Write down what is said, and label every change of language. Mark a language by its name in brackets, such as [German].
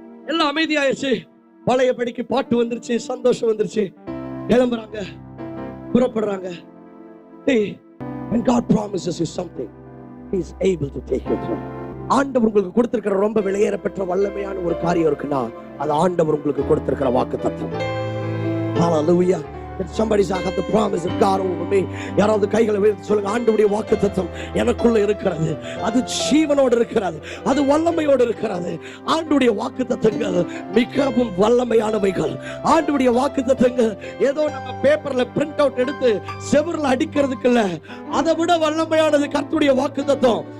[Tamil] எல்லாம் அமைதியாயிருச்சு. பழையபடிக்கு பாட்டு வந்துருச்சு, சந்தோஷம் வந்துருச்சு. கிளம்புறாங்க, புறப்படுறாங்க. [English] When God promises you something, He is able to take you through. [Tamil] ஆண்டவர் உங்களுக்கு கொடுத்திருக்கிற ரொம்ப விலையேற பெற்ற வல்லமையான ஒரு காரியம் இருக்குன்னா அது ஆண்டவர் உங்களுக்கு கொடுத்திருக்கிற வாக்குத்தத்தம். [English] Hallelujah. Somebody say, I have the promise of God over me. [Tamil] யாராவது கைகளை உயர்த்தி சொல்லுங்க, ஆண்டவருடைய வாக்குத்தத்தம் எனக்குள்ள இருக்கிறது, அது ஜீவனோடு இருக்கிறது, அது வல்லமையோடு இருக்கிறது. ஆண்டவருடைய வாக்குத்தத்தங்கள் மிகவும் வல்லமையானவைகள். ஆண்டவருடைய வாக்குத்தத்தங்கள் ஏதோ நம்ம பேப்பர்ல பிரிண்ட் அவுட் எடுத்து செவுர்ல அடிக்கிறதுக்கு இல்ல, அதை விட வல்லமையானது கர்த்தருடைய வாக்குத்தத்தம்.